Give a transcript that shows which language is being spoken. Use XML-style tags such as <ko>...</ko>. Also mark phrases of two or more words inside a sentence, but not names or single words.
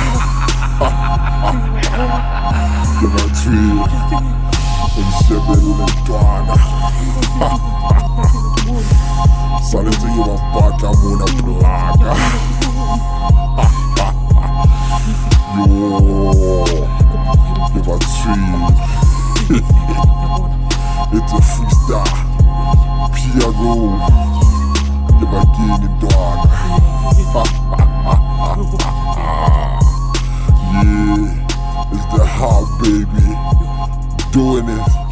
<st>Ke batswile o nsebelele ntwana. Sale ntse ke bapatla mona plaka. Yo, ke batswile.</st> <en>It's a freestyle, Piago, you're my game dog. Yeah, it's the hot baby, doing it.</en>